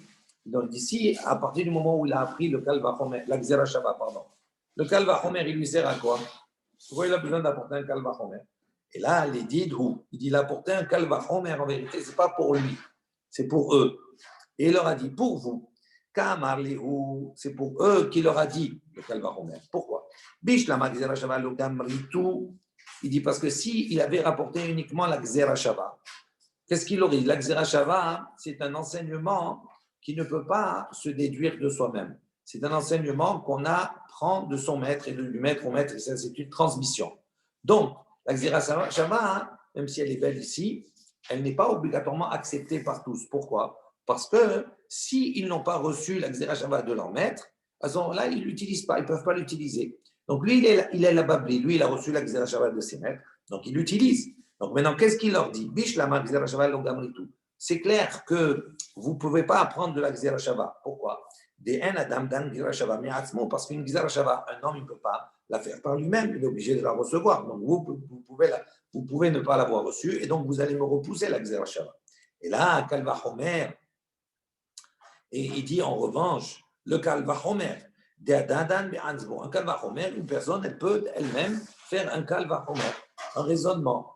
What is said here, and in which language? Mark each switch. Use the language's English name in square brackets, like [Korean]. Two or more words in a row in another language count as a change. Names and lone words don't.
[French] Donc ici, à partir du moment où il a appris le Kalvachomer, la Gzera Shava, pardon, le Kalvachomer, il lui sert à quoi? Pourquoi il a besoin d'apporter un Kalvachomer? Et là, il dit il a apporté un Kalvachomer, en vérité, ce n'est pas pour lui, c'est pour eux. Et il leur a dit, pour vous, [Aramaic] Kamar Lehu, [French] c'est pour eux qu'il leur a dit le Kalvachomer. Pourquoi? [Aramaic] Bishlama Gzera Shava lo gamritu. [French] Il dit parce que s'il avait rapporté uniquement la [Hebrew] Gzera Shava, [French] qu'est-ce qu'il aurait dit? La [Hebrew] Gzera Shava, [French] c'est un enseignement qui ne peut pas se déduire de soi-même. C'est un enseignement qu'on apprend de son maître et de lui mettre au maître, et ça, c'est une transmission. Donc, la [Hebrew] Gzera Shava, [French] même si elle est belle ici, elle n'est pas obligatoirement acceptée par tous. Pourquoi? Parce que s'ils n'ont pas reçu la [Hebrew] Gzera Shava [French] de leur maître, à ce moment-là, ils ne l'utilisent pas, ils ne peuvent pas l'utiliser. Donc, lui, il est la Babli, lui, il a reçu la [Hebrew] Gzera Shava [French] de ses maîtres, donc il l'utilise. Donc, maintenant, qu'est-ce qu'il leur dit? [Aramaic] Bishlama Gzera Shava lo gamritu. [French] C'est clair que vous ne pouvez pas apprendre de la [Hebrew] Gzera Shava. [French] Pourquoi? Parce qu'une [Hebrew] Gzera Shava, [French] un homme, il ne peut pas la faire par lui-même, il est obligé de la recevoir. Donc, vous pouvez ne pas l'avoir reçue, et donc vous allez me repousser la [Hebrew] Gzera Shava. [French] Et là, Kalvachomer, et il dit en revanche, le Kalvachomer, un Kalvachomer, une personne, elle peut elle-même faire un Kalvachomer, un raisonnement.